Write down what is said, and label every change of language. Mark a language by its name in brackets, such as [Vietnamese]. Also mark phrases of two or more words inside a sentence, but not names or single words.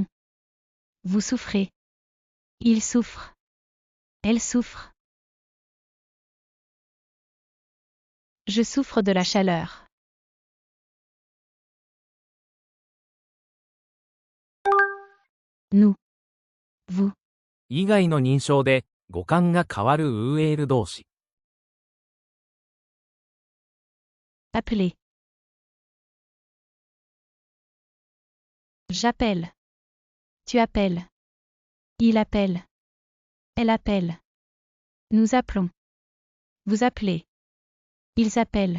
[French] Vous souffrez. Il souffre. Elle souffre. Je souffre de la chaleur. nous, vous, [Japanese] 以外の認証で語感が変わるウーエール動詞。 [French] appeler. J'appelle. Tu appelles. Il appelle. Elle appelle. Nous appelons. Vous appelez. Ils appellent.